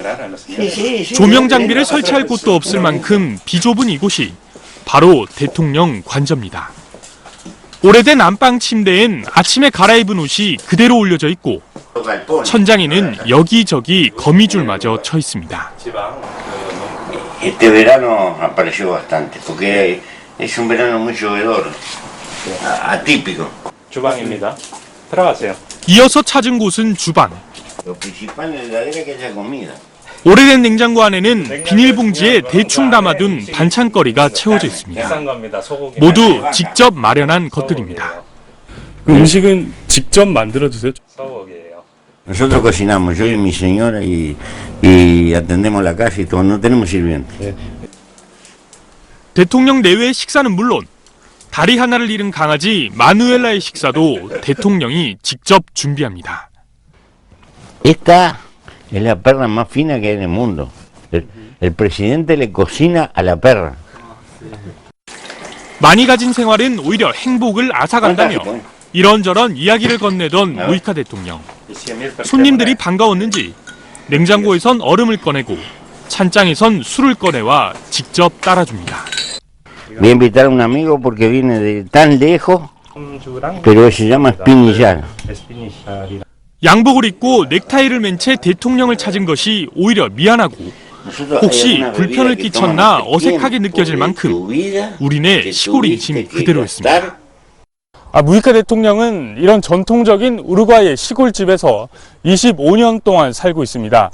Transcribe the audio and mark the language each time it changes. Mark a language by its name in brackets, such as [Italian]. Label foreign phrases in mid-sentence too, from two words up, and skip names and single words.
[Korean] 조명 장비를 설치할 곳도 없을 만큼 비좁은 이곳이 바로 대통령 관저입니다. 오래된 안방 침대엔 아침에 갈아입은 옷이 그대로 올려져 있고 천장에는 여기저기 거미줄마저 쳐 있습니다. [Spanish] Este verano apareció bastante, porque es un verano muy llovedor, atípico. [Korean] 주방입니다. 들어가세요. 이어서 찾은 곳은 주방. [Spanish] Lo principal en la heladera es que haya comida. [Korean] 오래된 냉장고 안에는 비닐봉지에 대충 담아둔 반찬거리가 채워져 있습니다. 비싼 겁니다. 소고기. 모두 직접 마련한 것들입니다. 음식은 직접 만들어 드세요? 소고기예요. [Spanish] Nosotros cocinamos, yo y mi señora, y atendemos la casa y todo, no tenemos sirvientes. [Korean] 대통령 내외의 식사는 물론 다리 하나를 잃은 강아지 마누엘라의 식사도 대통령이 직접 준비합니다. [Spanish] Esta es la perra más fina que hay en el mundo. El presidente le cocina a la perra. [Korean] 많이 가진 생활은 오히려 행복을 앗아간다며 이런저런 이야기를 건네던 무이카 대통령. 손님들이 반가웠는지 냉장고에선 얼음을 꺼내고 찬장에선 술을 꺼내와 직접 따라줍니다. [Spanish] Voy a invitar a un amigo porque viene de tan lejos, pero se llama Espinillar. [Korean] 양복을 입고 넥타이를 맨 채 대통령을 찾은 것이 오히려 미안하고 혹시 불편을 끼쳤나 어색하게 느껴질 만큼 우리네 시골 인심 그대로였습니다. 무이카 대통령은 이런 전통적인 우루과이의 시골집에서 25년 동안 살고 있습니다.